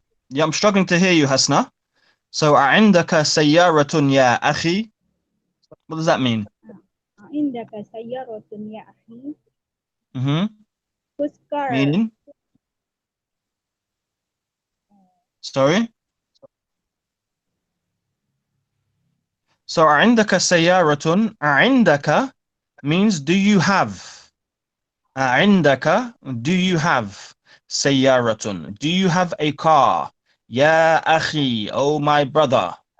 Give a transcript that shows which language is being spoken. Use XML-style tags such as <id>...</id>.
<en>Yeah, I'm struggling to hear you, Hasna. So</en> <ar>عندك سيارة يا أخي.</ar> <en>What does that mean?</en> <ar>عندك سيارة يا أخي. Mm-hmm.</ar> <en>Whose car? Meaning? Sorry? So</en> <ar>عندك سيارة. عندك</ar> <en>means do you have?</en> <ar>عندك,</ar> <en>do you have?</en> <ar>سيارة.</ar> <en>Do you have a car?</en> <ar>يا أخي,</ar> <en>oh my brother.</en>